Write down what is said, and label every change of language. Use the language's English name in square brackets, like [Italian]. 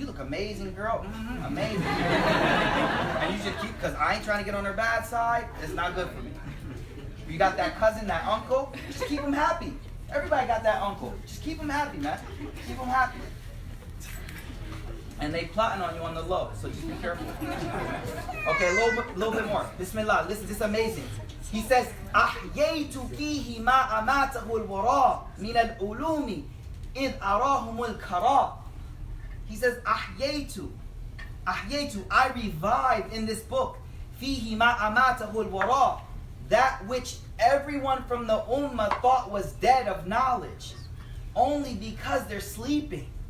[English] You look amazing, girl. Mm-hmm, amazing. And you should keep, because I ain't trying to get on her bad side. It's not good for me. You got that cousin, that uncle, just keep him happy. Everybody got that uncle. Just keep him happy, man. Keep him happy. And they plotting on you on the low, so just be careful. Okay, a little bit more. Bismillah, listen, this is amazing. He says, [Arabic] أَحْيَيْتُ فِيهِ مَا أَمَاتَهُ الْوَرَاء مِنَ الْعُلُومِ إِذْ أَرَاهُمُ الْكَرَاء. [English] He says, أَحْيَيْتُ, I revive in this book, [Arabic] فِيهِ مَا أَمَاتَهُ الْوَرَاء, [English] that which everyone from the ummah thought was dead of knowledge, only because they're sleeping.